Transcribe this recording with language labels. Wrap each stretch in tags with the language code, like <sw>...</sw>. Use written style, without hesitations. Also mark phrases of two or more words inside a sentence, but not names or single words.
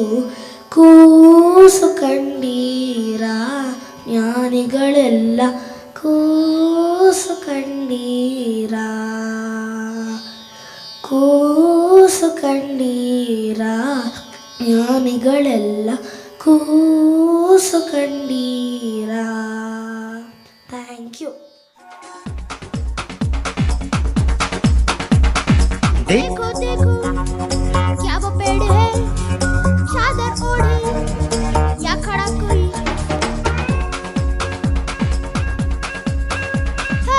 <kn>ಕೂಸು ಕಂಡೀರಾ ಜ್ಞಾನಿಗಳೆಲ್ಲ ಕೂಸು ಕಂಡೀರಾ, ಕೂಸು ಕಂಡೀರಾ ಜ್ಞಾನಿಗಳೆಲ್ಲ ಕೂಸು ಕಂಡೀರಾ.</kn> <en>thank you.</en> <hi>देखो देखो क्या वो पेड़ है, चादर ओढ़े या खड़ा कोई है.</hi>